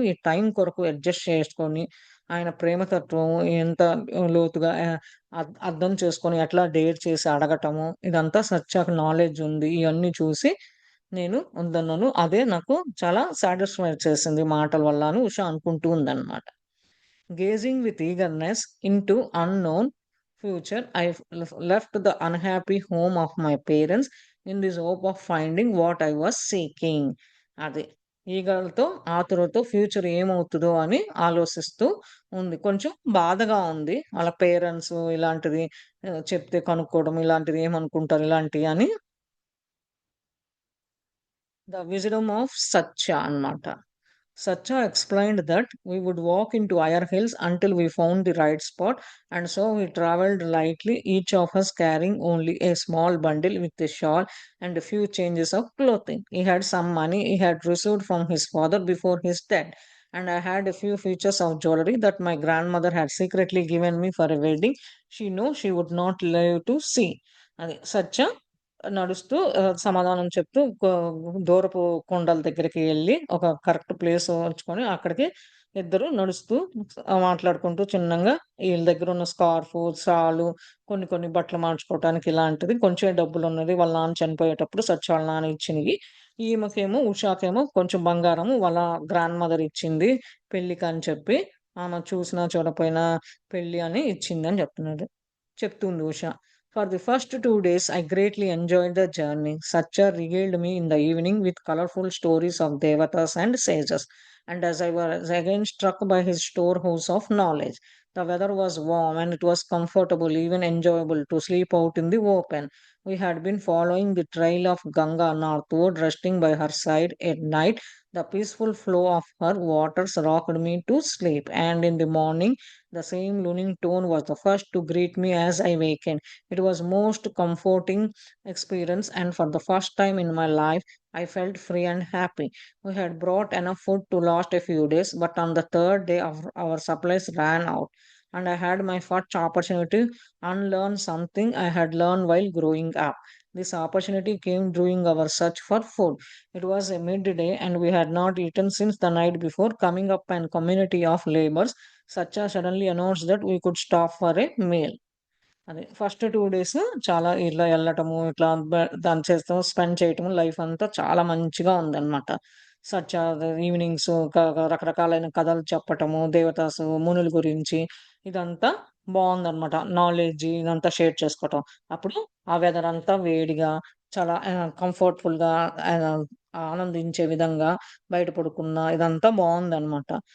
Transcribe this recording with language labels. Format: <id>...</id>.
<te>ఈ టైం కొరకు అడ్జస్ట్ చేసుకొని, ఆయన ప్రేమ తత్వం ఎంత లోతుగా అర్థం చేసుకొని ఎట్లా డేర్ చేసి అడగటము, ఇదంతా సత్యకి నాలెడ్జ్ ఉంది. ఇయన్నీ చూసి నేను వద్దన్నాను. అదే నాకు చాలా సాటిస్ఫై చేసింది మాటల వల్ల అని ఉష అనుకుంటూ ఉందన్నమాట.</te> <en>Gazing with eagerness into unknown future, left the unhappy home of my parents in this hope of finding what I was seeking.</en> <te>అది. ఈగలతో, ఆతురతో ఫ్యూచర్ ఏమవుతదో అని ఆలోచిస్తూ ఉంది. కొంచెం బాధగా ఉంది. వాళ్ళ పేరెంట్స్ ఇలాంటిది చెప్తే కనుక్కోవడం, ఇలాంటిది ఏమనుకుంటారు ఇలాంటియి అని 'ద విజ్డమ్ ఆఫ్ సత్య' అన్నమాట.</te> <en>Satya explained that we would walk into higher hills until we found the right spot, and so we traveled lightly, each of us carrying only a small bundle with a shawl and a few changes of clothing. He had some money he had received from his father before his death, and I had a few features of jewelry that my grandmother had secretly given me for a wedding she knew she would not live to see.</en> <te>అది సత్య నడుస్తూ సమాధానం చెప్తూ దూరపు కొండల దగ్గరికి ఎళ్లి ఒక correct place ఉంచుకొని అక్కడికి ఇద్దరు నడుస్తూ మాట్లాడుకుంటూ చిన్నంగా ఈళ్ళ దగ్గరున్న స్కార్ఫు, షాలు, కొన్ని కొన్ని బట్టలు మార్చుకోవటానికి ఇలాంటిది కొంచెమే డబ్బులున్నది. వాళ్ళ నాన్న చనిపోయేటప్పుడు సచ్చి వాళ్ళ నాన్న ఇచ్చినయి. ఈమెకేమో ఉషాకేమో కొంచెం బంగారము వాళ్ళ గ్రాండ్ మదర్ ఇచ్చింది పెళ్ళికని చెప్పి. ఆమె చూసినా చూడపోయినా పెళ్లి అని ఇచ్చిందని చెప్తుంది Usha.</te> <en>For the first 2 days, I greatly enjoyed the journey. Satya regaled me in the evening with colorful stories of devatas and sages, and as I was again struck by his storehouse of knowledge. The weather was warm and it was comfortable, even enjoyable to sleep out in the open. We had been following the trail of Ganga northward, resting by her side at night. The peaceful flow of her waters rocked me to sleep, and in the morning, the same luning tone was the first to greet me as I wakened. It was most comforting experience, and for the first time in my life I felt free and happy. We had brought enough food to last a few days, but on the third day our supplies ran out, and I had my first opportunity to unlearn something I had learned while growing up. This opportunity came during our search for food. It was a midday, and we had not eaten since the night before. Coming up an community of laborers, Sacha suddenly announced that we could stop for a meal.</en> <te>అదే first 2 days చాలా ఇలా ఎళ్ళటము, ఇట్లా దాన్ని చేస్తాం, spend చేయటము life అంతా చాలా మంచిగా ఉందనమాట. ఈవినింగ్స్ రకరకాలైన కథలు చెప్పటము, దేవతాసు, మునుల గురించి ఇదంతా బావుందనమాట. నాలెడ్జ్ ఇదంతా షేర్ చేసుకోవటం. అప్పుడు ఆ వెదర్ అంతా వేడిగా చాలా కంఫర్ట్‌ఫుల్‌గా ఆహ్, ఆనందించే విధంగా బయట పడుకున్న ఇదంతా బావుందనమాట.</te>